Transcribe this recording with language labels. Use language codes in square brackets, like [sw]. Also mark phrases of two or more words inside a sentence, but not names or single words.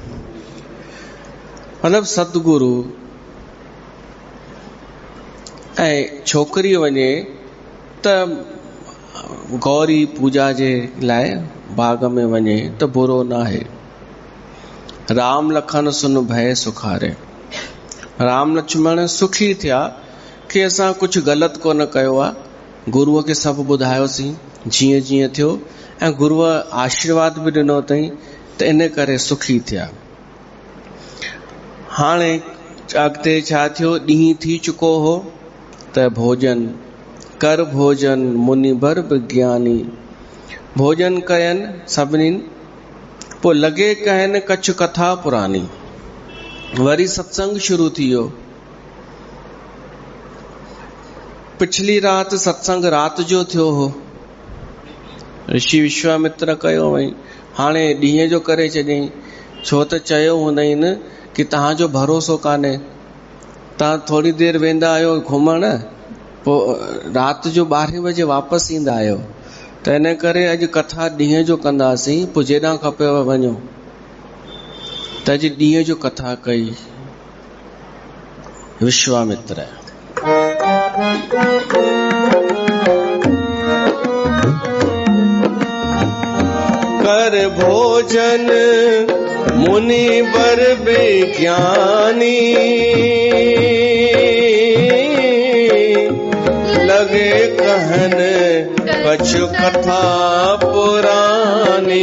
[sd] मतलब सतगुरु ऐं छोकिरी वञे त गौरी पूजा जे लाइ बाग में वञे त बुरो न आहे। [awa] राम लखन सुन भय सुखारे। [sd] राम लक्ष्मण सुखी थिया कि असां कुछ गलत कोन कयो आहे, गुरुअ खे सभु ॿुधायोसीं जीअं जीअं थियो, ऐं गुरुअ आशीर्वाद बि ॾिनो अथई, त इन करे सुखी थिया। हाणे अॻिते छा थियो? ॾींहुं थी चुको हो त भोजन [awa] कर भोजन मुनि बर विज्ञानी। [sd] भोजन कयनि सभिनीनि, पोइ लॻे [awa] कहनि कछ कथा पुरानी। [sd] वरी सत्संग शुरू थी वियो। पिछली रात सत्संग रात जो थियो हो, ऋषि विश्वामित्र कयो वई, हाणे ॾींहं जो करे चयईं, छो त चयो हूंदई न कि तव्हांजो भरोसो कान्हे, तव्हां थोरी देरि वेंदा आहियो घुमण, पोइ राति जो 12 बजे वापसि ईंदा आहियो, त इन करे अॼु कथा ॾींहं जो कंदासीं, पोइ जेॾां खपेव वञो। त अॼु ॾींहं जो कथा कई विश्वामित्र। [awa] कर भोजन मुनि बर विज्ञानी, लगे कहन कछु कथा पुरानी।